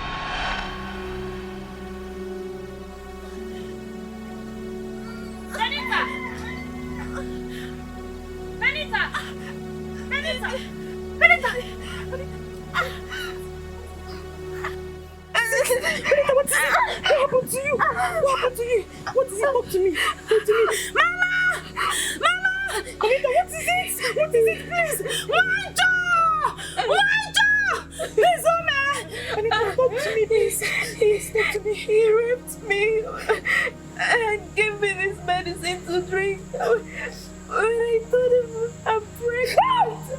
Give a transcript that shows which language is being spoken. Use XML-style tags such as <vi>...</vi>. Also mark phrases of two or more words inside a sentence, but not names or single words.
<en>Benita! Benita! Benita! Benita! Benita, what is it? What happened to you? What happened to you? What is it? Talk to me. Talk to me. Mama! Mama! Benita, what is it? What is it? Please! Please, oh man! Benita, talk to me, please. Please, talk to me. He raped me and gave me this medicine to drink. When I told him I'm pregnant.</en>